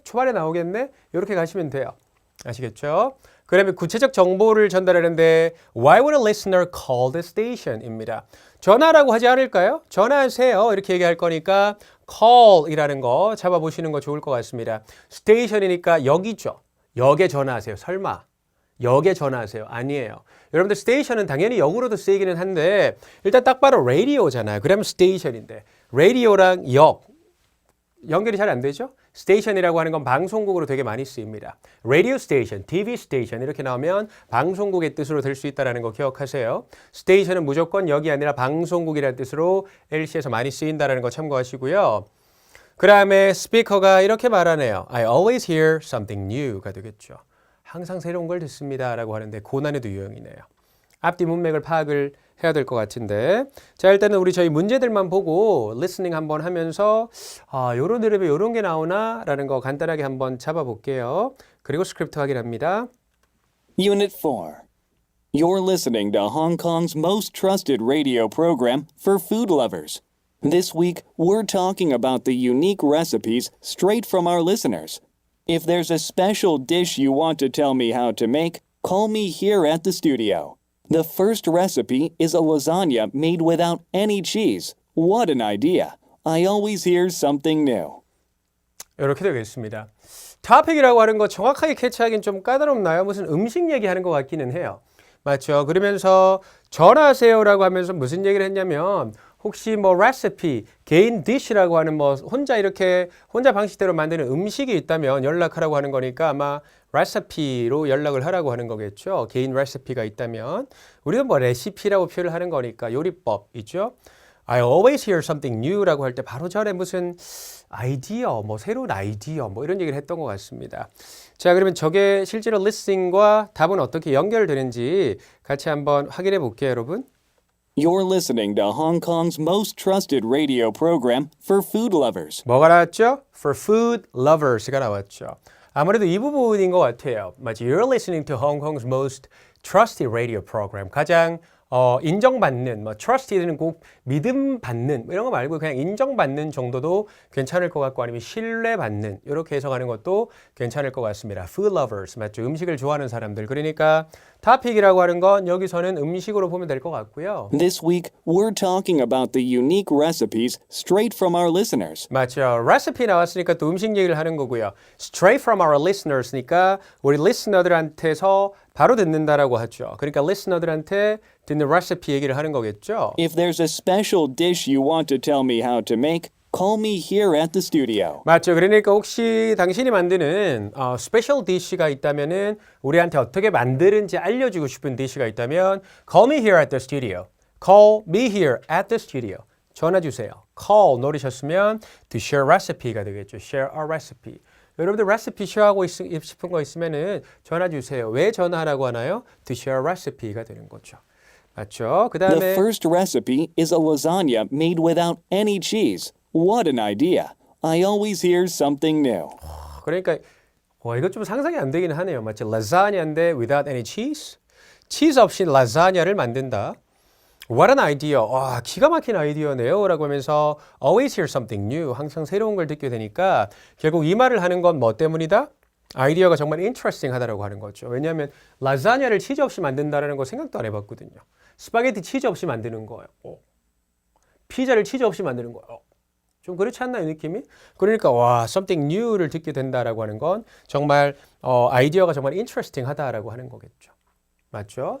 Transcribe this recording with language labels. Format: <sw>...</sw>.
<ko>초반에 나오겠네? 이렇게 가시면 돼요. 아시겠죠? 그러면 구체적 정보를 전달하는데</ko> <en>Why would a listener call the station?</en> <ko>입니다. 전화라고 하지 않을까요? 전화하세요. 이렇게 얘기할 거니까 call이라는 거 잡아보시는 거 좋을 것 같습니다. station이니까 역이죠. 역에 전화하세요. 설마. 역에 전화하세요. 아니에요. 여러분들 station은 당연히 역으로도 쓰이기는 한데 일단 딱 봐도 radio잖아요. 그러면 station인데 radio랑 역 연결이 잘 안 되죠? 스테이션이라고 하는 건 방송국으로 되게 많이 쓰입니다. radio station, TV station 이렇게 나오면 방송국의 뜻으로 될 수 있다는 거 기억하세요. 스테이션은 무조건 역이 아니라 방송국이라는 뜻으로 LC에서 많이 쓰인다는 거 참고하시고요. 그 다음에 스피커가 이렇게 말하네요.</ko> <en>I always hear something new가 되겠죠.</en> <ko>항상 새로운 걸 듣습니다 라고 하는데 고난에도 유형이네요. 앞뒤 문맥을 파악을 해야 될 것 같은데 자 일단은 우리 저희 문제들만 보고 리스닝 한번 하면서 요런 드립에 요런 게 나오나 라는 거 간단하게 한번 잡아볼게요. 그리고 스크립트 확인합니다.</ko> <en>Unit 4. You're listening to Hong Kong's most trusted radio program for food lovers. This week, we're talking about the unique recipes straight from our listeners. If there's a special dish you want to tell me how to make, call me here at the studio. The first recipe is a lasagna made without any cheese. What an idea. I always hear something new.</en> <ko>이렇게 되겠습니다. 토픽이라고 하는 거 정확하게 캐치하기는 좀 까다롭나요? 무슨 음식 얘기하는 것 같기는 해요. 맞죠? 그러면서 전화하세요라고 하면서 무슨 얘기를 했냐면 혹시 뭐 레시피, 개인 디시라고 하는 뭐 혼자 이렇게 혼자 방식대로 만드는 음식이 있다면 연락하라고 하는 거니까 아마 레시피로 연락을 하라고 하는 거겠죠. 개인 레시피가 있다면 우리가 뭐 레시피라고 표현을 하는 거니까 요리법이죠.</ko> <en>I always hear something new</en> <ko>라고 할 때 바로 전에 무슨 아이디어, 뭐 새로운 아이디어 뭐 이런 얘기를 했던 것 같습니다. 자, 그러면 저게 실제로 listening과 답은 어떻게 연결되는지 같이 한번 확인해 볼게요, 여러분.</ko> <en>You're listening to Hong Kong's most trusted radio program for food lovers.</en> <ko>뭐가 나왔죠?</ko> <en>For food lovers가 나왔죠.</en> <ko>아무래도 이 부분인 것 같아요. 맞지?</ko> <en>You're listening to Hong Kong's most trusted radio program.</en> <ko>가장 인정받는, 뭐 trusted는 꼭 믿음 받는 이런 거 말고 그냥 인정받는 정도도 괜찮을 것 같고 아니면 신뢰받는 이렇게 해석하는 것도 괜찮을 것 같습니다.</ko> <en>Food lovers 맞죠?</en> <ko>음식을 좋아하는 사람들. 그러니까 topic이라고 하는 건 여기서는 음식으로 보면 될 것 같고요.</ko> <en>This week, we're talking about the unique recipes straight from our listeners.</en> <ko>맞죠. 레시피 나왔으니까 또 음식 얘기를 하는 거고요.</ko> <en>Straight from our listeners</en> <ko>니까 우리 리스너들한테서 바로 듣는다라고 하죠. 그러니까 리스너들한테 듣는 레시피 얘기를 하는 거겠죠.</ko> <en>If there's a special dish you want to tell me how to make, call me here at the studio.</en> <ko>맞죠. 그러니까 혹시 당신이 만드는 스페셜 디시가 있다면은 우리한테 어떻게 만드는지 알려주고 싶은 디시가 있다면</ko> <en>call me here at the studio. Call me here at the studio.</en> <ko>전화 주세요.</ko> <en>Call 노리셨으면 to share recipe가 되겠죠. Share a recipe.</en> <ko>여러분들 레시피 쉐어하고 싶은 거 있으면은 전화 주세요. 왜 전화하라고 하나요?</ko> <en>To share a recipe가 되는 거죠.</en> <ko>맞죠? 그</ko> <en>The</en> <ko>다음에</ko> <en>first recipe is a lasagna made without any cheese. What an idea. I always hear something new.</en> <ko>그러니까 이거 좀 상상이 안 되긴 하네요. 맞죠?</ko> <en>라자냐인데 without any cheese?</en> <ko>치즈 없이 라자냐를 만든다.</ko> <en>What an idea.</en> <ko>와, 기가 막힌 아이디어네요. 라고 하면서</ko> <en>always hear something new.</en> <ko>항상 새로운 걸 듣게 되니까 결국 이 말을 하는 건 뭐 때문이다? 아이디어가 정말 interesting 하다라고 하는 거죠. 왜냐하면 라자냐를 치즈 없이 만든다는 거 생각도 안 해봤거든요. 스파게티 치즈 없이 만드는 거예요. 피자를 치즈 없이 만드는 거예요. 좀 그렇지 않나요, 느낌이? 그러니까 와, something new를 듣게 된다라고 하는 건 정말 아이디어가 정말 interesting 하다라고 하는 거겠죠. 맞죠?</ko>